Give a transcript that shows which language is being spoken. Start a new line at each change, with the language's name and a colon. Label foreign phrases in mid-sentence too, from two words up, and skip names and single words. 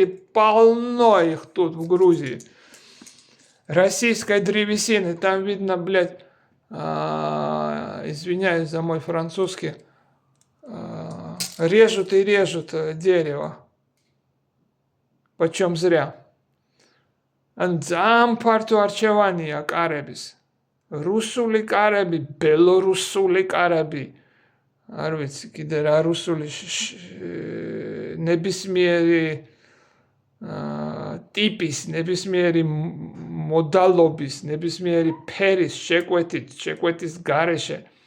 Russian: Полно их тут в Грузии. Российской древесины. Там видно, извиняюсь за мой французский. Режут и режут дерево. Почем зря.
Georgian: Ძალიან ფართო არჩევანია კარების. რუსული კარები, ბელორუსული კარები. არ ვიცი, კიდე რა რუსული ნებისმიერი ტიპის, ნებისმიერი მოდალობის, ნებისმიერი ფერის შეკვეთის გარეშე.